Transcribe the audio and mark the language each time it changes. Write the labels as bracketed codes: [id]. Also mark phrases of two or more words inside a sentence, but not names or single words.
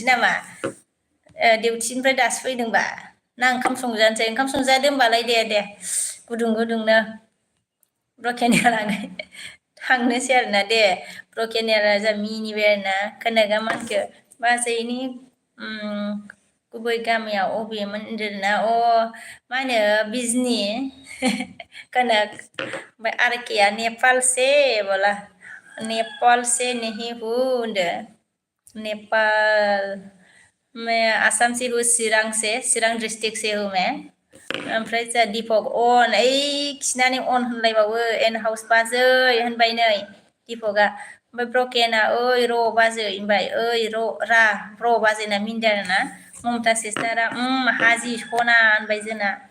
[brx] नामा डिउटिनिफ्राय दासो फैदोंबा ना ओंखाम संजानोसै ओंखाम संजादो होनबालाय दे गुदुं गुदुंनो [en] broken hair [brx] थांनोसै आरोना दे [en] broken hair [brx] जा मिनिबाय आरोना कनकआ मा होनखो बाजैनि गुबै गामिया अबेमोन होनदोंना मा होनो बिजनि कनक ओमफ्राय आरकेया [hi] नेपाल से बोला नेपाल से नहीं हूँ [brx] होनदो [hi] नेपाल मैं आसाम से हूँ चिरां डिस्ट्रिक्ट से हूँ मैं [brx] ओमफ्राय जोंहा दिपक खिनानै अन होनलायबावो एन हाउस बाजै होनबाय नै दिपकआ ओमफ्राय ब्रकेना ओइ र' बाजै होनबाय ओइ र' बाजैना मिनदों आरोना ममता सिस्टारा हाजि सना होनबाय जोंना